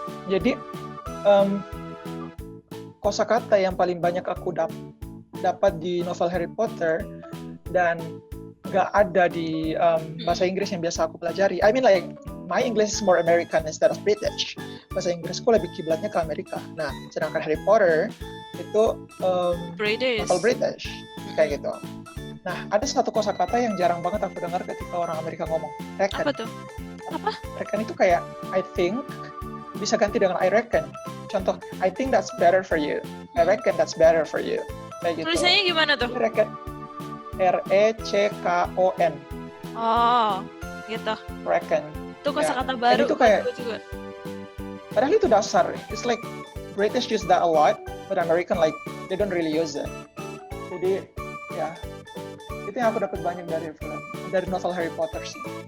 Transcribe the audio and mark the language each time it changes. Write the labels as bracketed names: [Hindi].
[Indonesian] Jadi kosakata yang paling banyak aku dapat di novel Harry Potter dan nggak ada di bahasa Inggris yang biasa aku pelajari. [English] I mean like my English is more American instead of British. [Indonesian] Bahasa Inggrisku lebih kiblatnya ke Amerika. Nah, sedangkan Harry Potter itu [English] British. [Indonesian] novel British kayak gitu. Nah, ada satu kosakata yang jarang banget aku dengar ketika orang Amerika ngomong. [English] Reckon. [Indonesian] Apa tuh? Reckon itu kayak I think bisa ganti dengan I reckon. [English] Contoh, I think that's better for you. I reckon that's better for you. [Indonesian] Kayak gitu. Tulisannya gimana tuh? [English] Reckon. RECKON. [Indonesian] Oh, gitu. [English] Reckon. [Indonesian] Itu kosakata Dan baru. itu kayak- buat gue juga. Padahal itu dasar. [English] It's like British use that a lot, but American like they don't really use it. [Indonesian] Jadi ya itu yang aku dapat banyak dari novel Harry Potter sih.